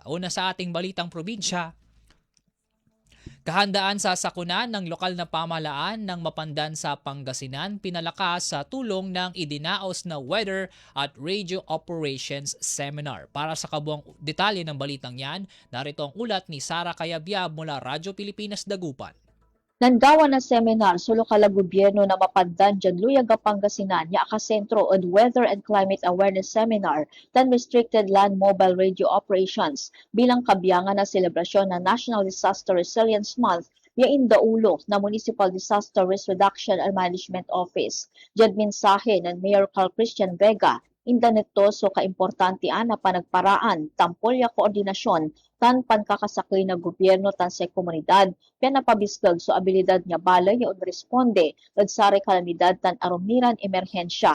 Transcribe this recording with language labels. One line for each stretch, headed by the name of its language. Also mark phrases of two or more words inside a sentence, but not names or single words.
Filipino: Una sa ating balitang probinsya, kahandaan sa sakunan ng lokal na pamahalaan ng Mapandan sa Pangasinan pinalakas sa tulong ng idinaos na Weather at Radio Operations Seminar. Para sa kabuang detalye ng balitang yan, narito ang ulat ni Sara Cayabyab mula Radyo Pilipinas Dagupan.
Pangasinan: Nangawan na seminar sa lokal na gobyerno na Mapandan dyan Luyaga, Pangasinan ya akasentro on Weather and Climate Awareness Seminar tan Restricted Land Mobile Radio Operations bilang kabiyangan na selebrasyon ng National Disaster Resilience Month ya indaulo na Municipal Disaster Risk Reduction and Management Office. Dyan mensahe ng Mayor Carl Christian Vega inda nito so kaimportante na panagparaan, tampol ya koordinasyon, tan pankakasakay na gobyerno tan sa komunidad, kaya napabiskag so abilidad niya balay ya responde, sari kalamidad tan arumiran emerhensya.